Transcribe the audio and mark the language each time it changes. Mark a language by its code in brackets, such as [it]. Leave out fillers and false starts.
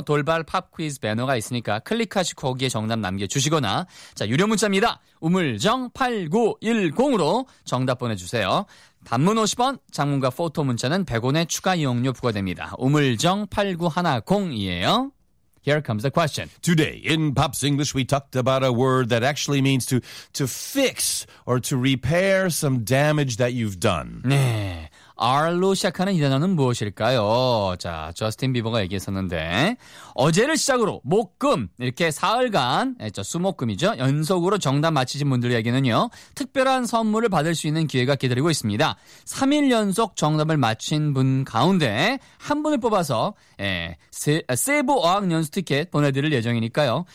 [ko] 돌발 팝퀴즈 배너가 있으니까 클릭하시고 거기에 정답 남겨주시거나 자 유료 문자입니다. 우물정8910으로 정답 보내주세요. 단문 50원, 장문과 포토 문자는 100원의 추가 이용료 부과됩니다. 우물정8910이에요. [en] Here comes the question. Today in Pop's English, we talked about a word that actually means to fix or to repair some damage that you've done. [ko] 네. R로 시작하는 이 단어는 무엇일까요? 자, 저스틴 비버가 얘기했었는데 어제를 시작으로 목금 이렇게 사흘간 수목금이죠. 연속으로 정답 맞히신 분들에게는요. 특별한 선물을 받을 수 있는 기회가 기다리고 있습니다. 3일 연속 정답을 맞힌 분 가운데 한 분을 뽑아서 세부 어학 연수 티켓 보내드릴 예정이니까요.